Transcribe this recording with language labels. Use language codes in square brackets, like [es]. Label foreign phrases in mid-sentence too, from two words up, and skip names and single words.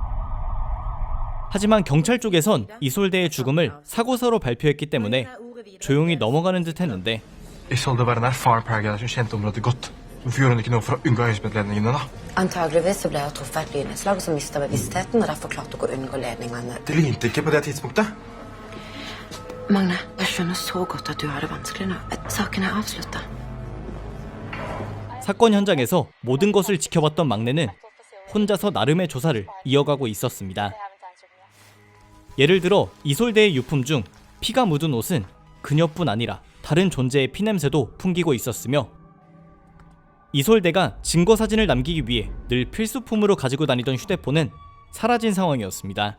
[ko] 하지만 경찰 쪽에선 이솔데의 죽음을 사고사로 발표했기 때문에 조용히 넘어가는 듯 했는데 [no] Isolde var en erfaren paragraf som kjente området godt. Hvorfor gjorde hun ikke noe for å unngå høyspentledningene, da? Antageligvis så ble hun truffet av et lynnedslag som mistet bevisstheten, og derfor klarte hun å unngå ledningene. Det lynte ikke på det tidspunktet. Magne, jeg skjønner så godt at du har det vanskelig nå. Saken er avsluttet. [ko] 사건 현장에서 모든 것을 지켜봤던 막내는 혼자서 나름의 조사를 이어가고 있었습니다. 예를 들어 이솔데의 유품 중 피가 묻은 옷은 그녀뿐 아니라 다른 존재의 피냄새도 풍기고 있었으며 이솔데가 증거 사진을 남기기 위해 늘 필수품으로 가지고 다니던 휴대폰은 사라진 상황이었습니다.